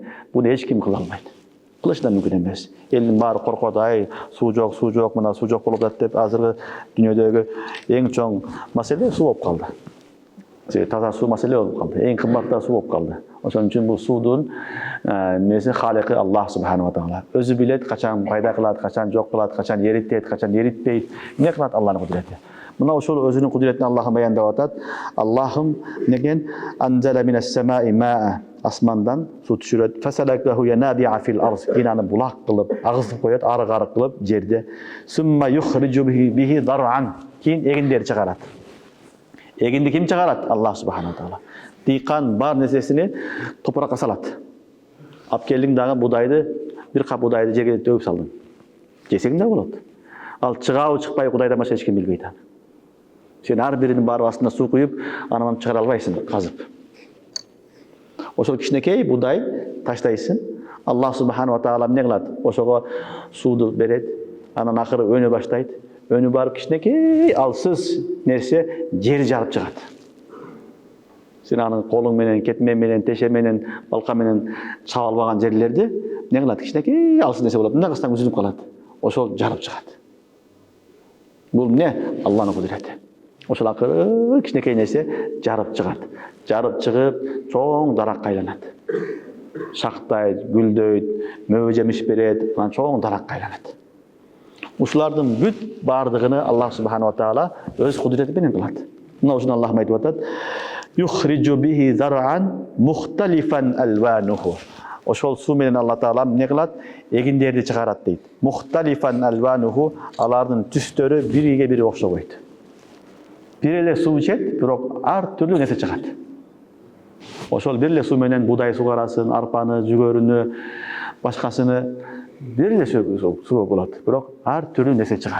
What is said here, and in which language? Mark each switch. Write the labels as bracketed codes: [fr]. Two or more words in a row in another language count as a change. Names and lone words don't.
[ky] Буну эч ким кыла албайт. Кылыш да мүмкүн эмес. Элдин баары коркот, ай, суу жок, мына суу жок болуп атат деп, азыркы дүйнөдөгү эң чоң маселе суу болуп калды. Таза суу маселе болуп калды. Эң кымбат суу болуп калды. Ошон үчүн бул суудун несі халикы [ar] الله سبحانه وتعالى. [ky] Өзү билет качан пайда кылат, качан жок кылат, качан эритет, качан эритпейт. Эмне кылат Алланын кудурети. Мына ошол өзүнүн кудуретин Аллахым баяндап атат. Аллахым деген [ar] أنزل من السماء ماء. [ky] Асмандан суу түшүрөт. [ar] فسلكه ينابيع في الأرض. [ky] Кийин аны булак кылып, агызып коет, ары-кары кылып жерде. [ar] ثم يخرج به زرعا. [ky] Кийин эгиндер чыгарат. Эгинди ким чыгарат? [ar] الله سبحانه وتعالى. [ky] Дыйкан бар нерсесини топуракка салат. Алып келдиң дагы будайды, бир кап будайды жерге төгүп салдың. Жесең да болот. Ал чыгабы чыкпай Кудайдан башка эч ким билбейт аны. Сен ар биринин баары астына суу куюп, анан чыгара албайсың казып. Ошол кичинекей будай таштайсың. [ar] الله سبحانه وتعالى [ky] эмне кылат? Ошого сууду берет, анан акыры өнө баштайт. Өнү барып кичинекей алсыз нерсе жер жарып чыгат. Сен анын колун менен, кетме менен, теше менен, балка менен чаба албаган жерлерди не кылат? Кичинекей алсын нерсе болот. Мындай кылсаң үзүлүп калат. Ошол жарып чыгат. Бул эмне? Алланын кудурети. Ошол акыры кичинекей нерсе жарып чыгат. Жарып чыгып, чоң даракка айланат. Шактайт, гүлдөйт, мөбө жемиш берет, анан чоң даракка айланат. Ушулардын бүт бардыгыны [ar] الله سبحانه وتعالى [ky] өз кудурети менен кылат. Мына ушуну Аллах айтып атат. [ar] يخرج به زرعا مختلفا ألوانه. [ky] Ошол суу менен Алла таала эмне кылат? Эгиндерди чыгарат дейт. [ar] مختلفا ألوانه, [ky] алардын түстөрү бириге бири окшобойт. Бир эле суу ичет, бирок ар түрлүү нерсе чыгат. Ошол бир эле суу менен будай сугарасын, арпаны, жүгөрүнү, башкасыны бир эле суу болот, бирок ар түрлүү нерсе чыгат.